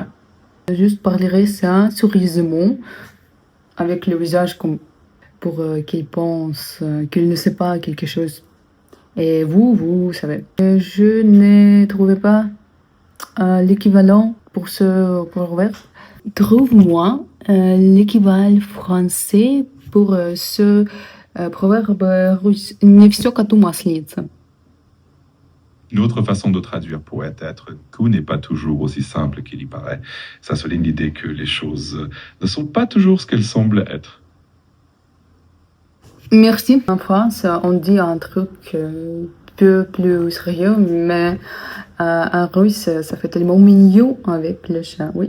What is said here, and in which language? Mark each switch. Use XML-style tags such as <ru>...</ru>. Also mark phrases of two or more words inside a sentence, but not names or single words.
<fr>Je juste parlerai ça sérieusement, avec le visage comme pour qu'il pense qu'il ne sait pas quelque chose. Et vous savez. Je n'ai trouvé pas l'équivalent pour ce proverbe. Trouve-moi l'équivalent français pour ce proverbe russe.</fr> <ru>Не все коту масленица.</ru> <fr>Une autre façon de traduire pourrait être « Coup n'est pas toujours aussi simple qu'il y paraît ». Ça souligne l'idée que les choses ne sont pas toujours ce qu'elles semblent être. Merci. En France, on dit un truc peu plus sérieux, mais en russe, ça fait tellement mignon avec le chat, oui.</fr>